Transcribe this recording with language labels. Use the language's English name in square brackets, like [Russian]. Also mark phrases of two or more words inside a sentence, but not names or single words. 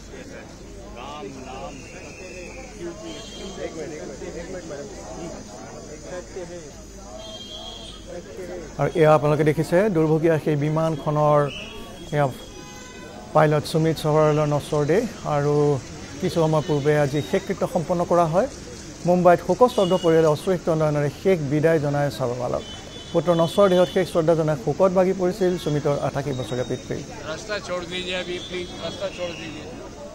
[Assamese] আৰু এয়া আপোনালোকে দেখিছে দুৰ্ভগীয়া সেই বিমানখনৰ পাইলট সুমিত সবৰৱালৰ নছৰ দেহ আৰু কিছু সময় পূৰ্বে আজি শেষকৃত্য সম্পন্ন কৰা হয়। মুম্বাইত শোকস্তব্ধ পৰিয়ালে অস্ত্ৰহিত নয়নেৰে শেষ বিদায় জনায় সাবৰৱালক। পুত্ৰ নছৰ দেহত শেষ শ্ৰদ্ধা জনাই শোকত ভাগি পৰিছিল সুমিতৰ 88 বছৰীয়া পিতৃ। [Hindi] रास्ता छोड़ दीजिए अभी प्लीज रास्ता छोड़ दीजिए